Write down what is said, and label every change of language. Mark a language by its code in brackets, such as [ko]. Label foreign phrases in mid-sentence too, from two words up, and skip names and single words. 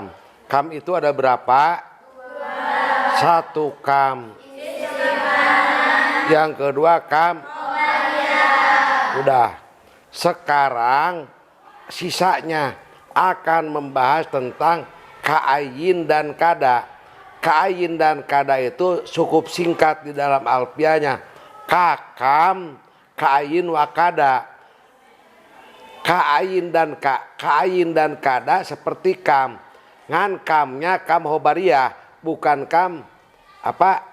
[id] Kam itu ada berapa? Satu kam. Yang kedua kam. Udah. Sekarang sisanya akan membahas tentang kaayin dan kada. Kaayin dan kada itu cukup singkat di dalam alfiahnya. [ar] ككم كأين وكذا. [id] Kaayin dan kada seperti kam. Ngan kamnya [ar] كم خبرية, [id] bukan kam apa?